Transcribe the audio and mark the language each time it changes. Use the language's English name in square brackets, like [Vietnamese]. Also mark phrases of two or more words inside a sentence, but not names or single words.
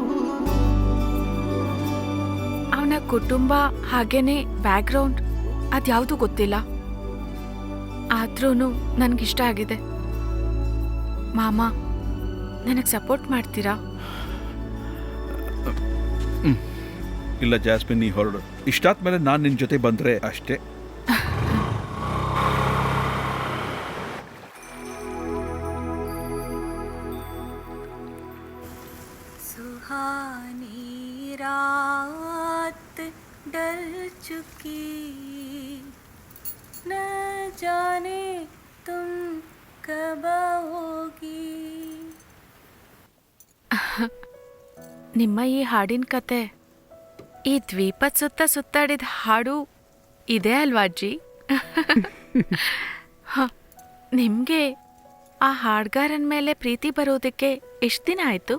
[Kannada] ಅವನ ಕುಟುಂಬ ಹಾಗೇನೆ ಬ್ಯಾಕ್ಗ್ರೌಂಡ್ ಅದ್ಯಾವುದು ಗೊತ್ತಿಲ್ಲ. ಆದ್ರೂ ನನ್ಗಿಷ್ಟ ಆಗಿದೆ. ಮಾಮ, ನನಗೆ ಸಪೋರ್ಟ್ ಮಾಡ್ತೀರಾ? ಇಲ್ಲ ಜಾಸ್ಮಿನ್, ನೀ ಹೊರಡು. ಇಷ್ಟಾದ್ಮೇಲೆ ನಾನು ನಿನ್ನ ಜೊತೆ ಬಂದ್ರೆ ಅಷ್ಟೇ. [Hindi] सुहानी रात डल चुकी, न जाने तुम कब आओगी. [Kannada] ನಿಮ್ಮ ಈ ಹಾಡಿನ ಕತೆ ಈ ದ್ವೀಪದ ಸುತ್ತ ಸುತ್ತಾಡಿದ ಹಾಡು ಇದೆ ಅಲ್ವಾ ಅಜ್ಜಿ? ನಿಮ್ಗೆ ಆ ಹಾಡ್ಗಾರನ ಮೇಲೆ ಪ್ರೀತಿ ಬರೋದಕ್ಕೆ ಎಷ್ಟು ದಿನ ಆಯ್ತು?